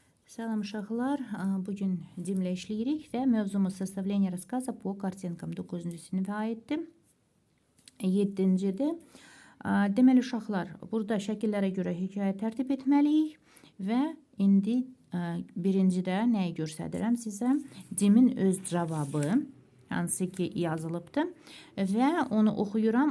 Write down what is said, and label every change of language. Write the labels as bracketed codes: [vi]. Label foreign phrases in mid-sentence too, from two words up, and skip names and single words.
[az] Salam uşaqlar, bugün cimlə işləyirik və mövzumuz [ru] составление рассказа по kартинкам [az] 9-cu sinifə aiddir. 7-cidir. Deməli uşaqlar, burada şəkillərə görə hekayə tərtib etməliyik və indi birincidə nəyi göstərirəm sizə? Cimin öz cavabı, hansı ki yazılıbdır və onu oxuyuram.